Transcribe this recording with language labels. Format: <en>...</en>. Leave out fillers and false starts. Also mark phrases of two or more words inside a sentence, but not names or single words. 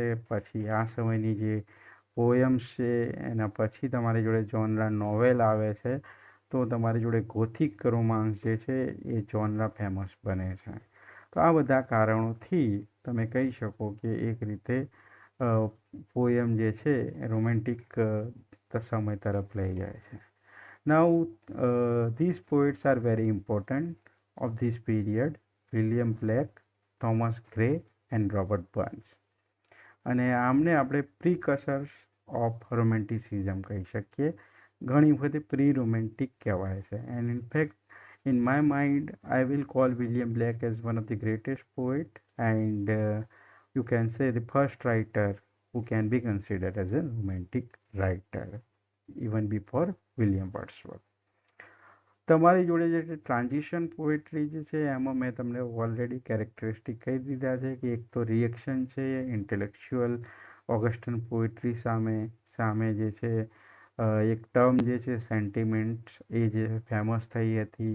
<gu>પછી આ સમયની જે પોયમ્સ છે એના પછી તમારી જોડે</gu> <en>genre novel</en> <gu>આવે છે, તો તમારી જોડે</gu> <en>Gothic romance</en> <gu>જે છે એ</gu> <en>genre famous</en> <gu>બને છે. તો આ બધા કારણોથી તમે કહી શકો કે એક રીતે પોયમ જે છે રોમેન્ટિક સમય તરફ લઈ જાય છે.</gu> <en>now these poets are very important of this period, વિલિયમ બ્લેક, થોમસ ગ્રે એન્ડ રોબર્ટ બર્ન્સ.</en> <gu>અને આમને આપણે</gu> <en>precursors of Romanticism</en> <gu>કહી શકીએ. ઘણી વખતે</gu> <en>pre Romantic</en> <gu>કહેવાય છે.</gu> <en>and in fact in my mind I will call William Blake as one of the greatest poet, and you can say the first writer who can be considered as a romantic writer even before William Wordsworth.</en> <gu>તમારી જોડે જે છે</gu> <en>transition poetry</en> <gu>જે છે એમાં મેં તમને</gu> <en>already characteristic</en> <gu>કહી દીધા છે કે એક તો રિએક્શન છે</gu> <en>intellectual Augustan poetry</en> <gu>સામે સામે જે છે એક ટર્મ જે છે સેન્ટિમેન્ટ એ જે ફેમસ થઈ હતી.</gu>